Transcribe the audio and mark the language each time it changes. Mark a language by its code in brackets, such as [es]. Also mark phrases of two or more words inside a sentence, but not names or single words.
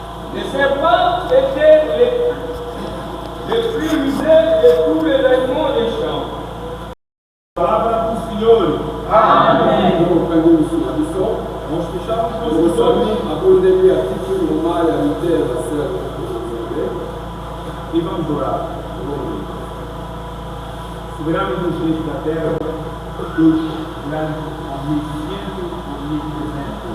[fr] Et ces plantes étaient les plus usées de tous les animaux des champs. [pt] Palavra do Senhor. Amém. Nós fechamos nossos olhos e vamos orar. Soberano dos reis da terra, Deus grande, omnisciente, onipresente.